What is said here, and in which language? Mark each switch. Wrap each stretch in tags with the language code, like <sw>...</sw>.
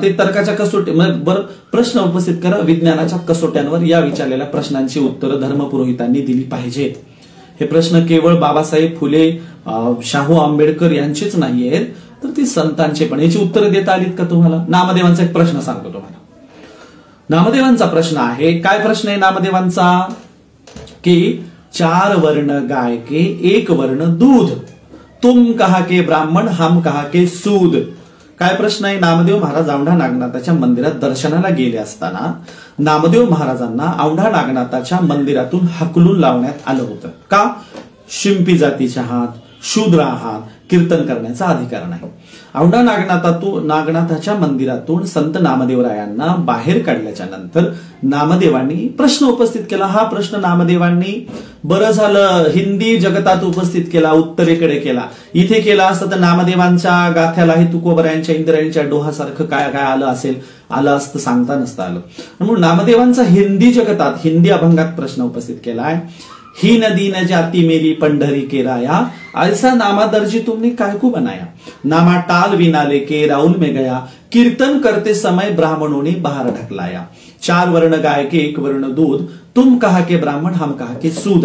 <mr>ते तर्काच्या कसोटी बरं प्रश्न उपस्थित करा. विज्ञानाच्या कसोट्यांवर या विचारलेल्या प्रश्नांची उत्तरं धर्मपुरोहितांनी दिली पाहिजेत. हे प्रश्न केवळ बाबासाहेब फुले शाहू आंबेडकर यांचेच नाहीयेत तर ती संतांचे पण. याची उत्तरं देता आलीत का तुम्हाला? नामदेवांचा एक प्रश्न सांगतो तुम्हाला. नामदेवांचा प्रश्न आहे. काय प्रश्न आहे नामदेवांचा?</mr> <hi>की 4 वर्ण गाय के 1 वर्ण दूध, तुम कहा के ब्राह्मण हम कहा के सूद.</hi> <mr>काय प्रश्न आहे? नामदेव महाराज औंढा नागनाथाच्या मंदिरात दर्शनाला गेले असताना नामदेव महाराजांना औंढा नागनाथाच्या मंदिरातून हकलून लावण्यात आलं होतं. का? शिंपी जातीचे आहात, शूद्र आहात, कीर्तन करण्याचा अधिकार नाही. औंढा नागनाथाच्या मंदिरातून संत नामदेवरायांना बाहेर काढल्याच्या नंतर नामदेवांनी प्रश्न उपस्थित केला. हा प्रश्न नामदेवांनी बरं झालं हिंदी जगतात उपस्थित केला, उत्तरेकडे केला. इथे केला असतं तर नामदेवांच्या गाथ्याला हे तुकोबरायांच्या इंद्रायणीच्या डोहासारखं काय काय आलं असतं सांगता नसतं आलं. म्हणून नामदेवांचा हिंदी जगतात हिंदी अभंगात प्रश्न उपस्थित केलाय.</mr> <hi>ही नदी न जाती मेरी पंढरी के राया, ऐसा नामा दर्जी तुमने काय को बनाया, नामा टाल विनाले के राउल में गया, कीर्तन करते समय ब्राह्मणों ने बाहर ढकलाया, 4 वर्ण गाय के 1 वर्ण दूध, तुम कहा के ब्राह्मण हम कहा के सूद.</hi>